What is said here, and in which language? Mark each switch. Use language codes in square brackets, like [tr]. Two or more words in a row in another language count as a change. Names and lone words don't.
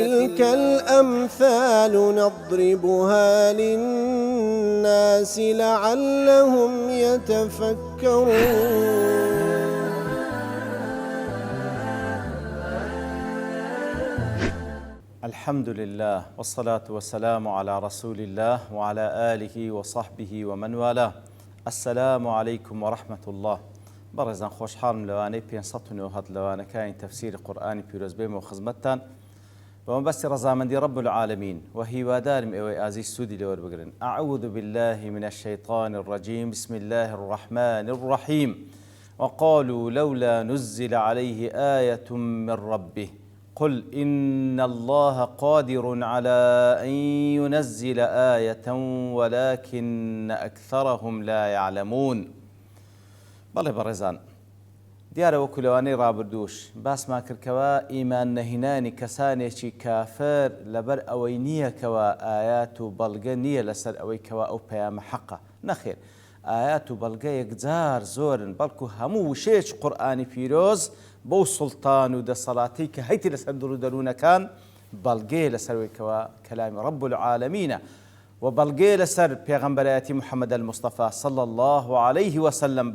[ar] وتلك الأمثال نضربها للناس لعلهم يتفكرون. الحمد لله والصلاة والسلام على رسول الله وعلى آله وصحبه ومن والاه. السلام عليكم ورحمة الله. [ckb] برزان خوشحالم لوانەی 500 لەوانەکانی تەفسیری قورئانی پیرۆز بێمە و خزمەتتان بەمەبەستی ڕەزامەندی [ar] رب العالمین [ckb] و هیوادارم ئێوەی ئازیز سوودی لەوەربگرن. [ar] أعوذ بالله من الشيطان الرجيم بسم الله الرحمن الرحيم وقالوا لولا نزل عليه آية من ربه قل إن الله قادر على أن ينزل آية ولكن أكثرهم لا يعلمون. [ckb] بەڵێ بەڕێزان، دیارە وەکو لەوانەی ڕابردووش باسمان کردکەوە ئیمان نەهێنانی کەسانێکی کافر لەبەر ئەوەی نییە کەوە ئايات و بەڵگە نییە لەسەر ئەوەی کەوە ئەو پەیامە حەقە. نەخێر، ئايات و بەڵگە یەکجار زۆرن، بەڵکو هەموو وشەیەکی قورئانی پیرۆز بەو سوڵتان و دەسەڵاتی کە هەیتی لەسەر دڕ و دەروونەکان بەڵگەیە لەسەرەوەی کەوە کەلامی [ar] رب العالمینە [ckb] و بەڵگەیە لەسەر پێغەمبەرایەتی محەممەد المستەفا [ar] صلی الله عليه وسلم.